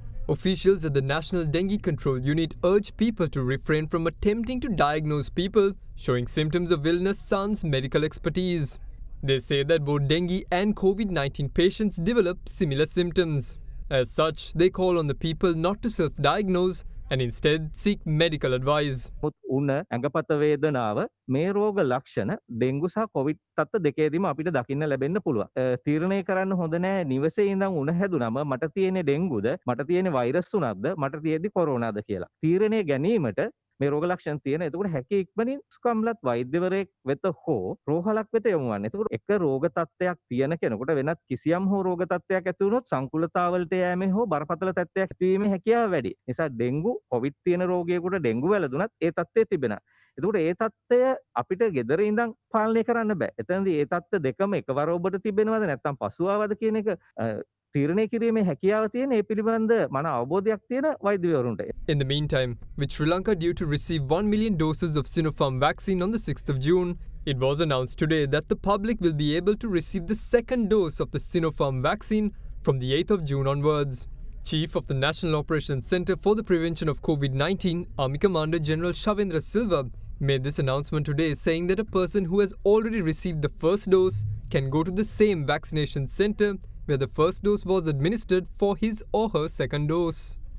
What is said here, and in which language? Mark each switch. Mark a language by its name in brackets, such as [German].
[English] Officials at the National Dengue Control Unit urge people to refrain from attempting to diagnose people showing symptoms of illness sans medical expertise. They say that both dengue and COVID-19 patients develop similar symptoms. As such, they call on the people not to self-diagnose and instead seek medical advice. [Sinhala] උණ ඇඟපත වේදනාව මේ රෝග ලක්ෂණ dengue සහ Covid තත්ත්ව දෙකේදීම අපිට දකින්න ලැබෙන්න පුළුවන්. තීරණය කරන්න හොඳ නැහැ නිවසේ ඉඳන් උණ හැදුනම මට තියෙන්නේ ඩෙන්ගුද මට තියෙන්නේ වෛරස් උණක්ද මට තියෙද්දි කොරෝනාද කියලා. තීරණය ගැනීමට මේ රෝග ලක්ෂණ තියෙන. එතකොට හැකි ඉක්මනින් ස්කම්ලත් වෛද්‍යවරයෙක් වෙත හෝ රෝහලක් වෙත යොමු වන්න. එතකොට එක රෝග තත්ත්වයක් තියෙන කෙනෙකුට වෙනත් කිසියම් හෝ රෝග තත්ත්වයක් ඇති වුණොත් සංකුලතාවලට යෑමේ හෝ බරපතල තත්ත්වයක් ඇතිවීමේ හැකියාව වැඩි. නිසා ඩෙන්ගු කොවිඩ් තියෙන රෝගියෙකුට ඩෙන්ගු වැළඳුනත් ඒ තත්ත්වය තිබෙනවා. එතකොට ඒ තත්ත්වය අපිට ගෙදර ඉඳන් පාලනය කරන්න බෑ. එතනදී ඒ තත්ත්ව දෙකම එකවර ඔබට තිබෙනවද නැත්නම් පසු ආවද කියන එක තීරණය කිරීමේ හැකියාව තියෙන ඒ පිළිබඳ මන අවබෝධයක් තියෙන වෛද්‍යවරුන්ට. [English] In the meantime, with Sri Lanka due to receive 1 million doses of Sinopharm vaccine on the 6th of June, it was announced today that the public will be able to receive the second dose of the Sinopharm vaccine from the 8th of June onwards. Chief of the National Operations Centre for the Prevention of COVID-19, Army Commander General Shavendra Silva, made this announcement today, saying that a person who has already received the first dose can go to the same vaccination centre where the first dose was administered for his or her second dose.